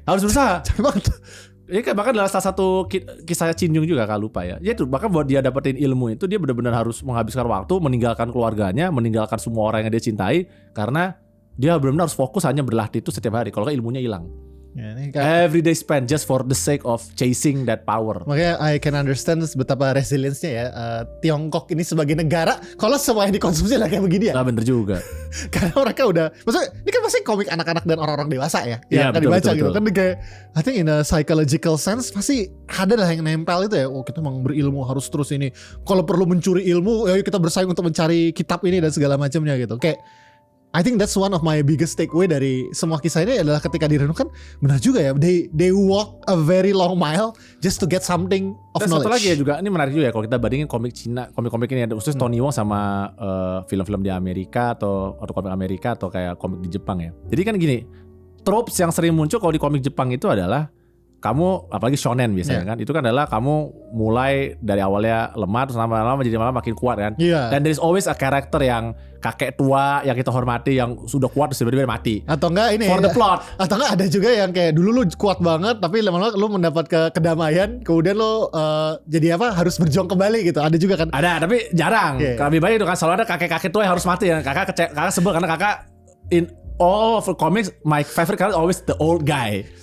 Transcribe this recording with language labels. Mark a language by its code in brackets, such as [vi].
[id] Harus berusaha. capek banget. Ini kan bahkan dalam salah satu kisah Chin Yung juga kalau lupa ya. Ya itu bahkan buat dia dapetin ilmu itu dia benar-benar harus menghabiskan waktu, meninggalkan keluarganya, meninggalkan semua orang yang dia cintai karena dia benar-benar harus fokus hanya berlatih itu setiap hari. Kalau nggak ilmunya hilang. Ya, ini kayak, [en] Every day spent just for the sake of chasing that power. [id] makanya [en] I can understand [id] betapa resilience-nya ya Tiongkok ini sebagai negara kalau semua yang dikonsumsi lah kayak begini ya. Nah bener juga. Karena mereka udah, maksudnya ini kan pasti komik anak-anak dan orang-orang dewasa ya, Iya, yang kan betul, dibaca betul, gitu betul. kan kayak [en] I think in a psychological sense [id] pasti ada lah yang nempel itu ya. Oh kita emang berilmu harus terus ini. Kalau perlu mencuri ilmu, ya kita bersaing untuk mencari kitab ini dan segala macamnya gitu. Kayak [en] I think that's one of my biggest takeaway [id] dari semua kisah ini adalah ketika direnungkan benar juga ya. [en] They walk a very long mile just to get something of [id] Dan [en] knowledge. [id] satu lagi ya juga, ini menarik juga ya kalau kita bandingin komik Cina, komik-komik ini ada khusus Tony Wong sama film-film di Amerika atau komik Amerika atau kayak komik di Jepang ya. Jadi kan gini, tropes yang sering muncul kalau di komik Jepang itu adalah kamu, apalagi shonen biasanya kan, itu kan adalah kamu mulai dari awalnya lemah terus lama-lama jadi malah makin kuat kan. Iya. Dan [en] there is always a character [id] yang kakek tua yang kita hormati yang sudah kuat terus tiba-tiba mati. Atau enggak ini [en] For the plot. [id] Atau enggak ada juga yang kayak dulu lu kuat banget tapi lama-lama lu mendapat kedamaian kemudian lu jadi apa harus berjuang kembali gitu. Ada juga kan. Ada, tapi jarang. Iya. Lebih banyak itu kan selalu ada kakek-kakek tua yang harus mati ya. Kakak sebel karena kakak [en] in all of the comics my favorite character always the old guy.